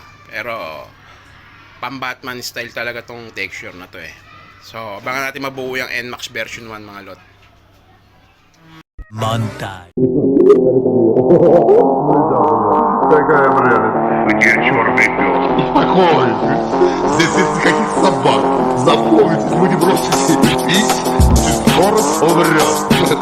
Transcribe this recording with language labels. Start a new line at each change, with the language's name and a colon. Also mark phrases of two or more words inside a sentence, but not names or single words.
Filipino: Pero, pang Batman style talaga tong texture na to eh. So, abangan natin mabuo yung NMAX version 1 mga lot. Montage.
Russian: Какая прелесть. Где черный пес? Успокойтесь. Здесь нет никаких собак. Запомните, вы не бросите пить, и скоро умрет.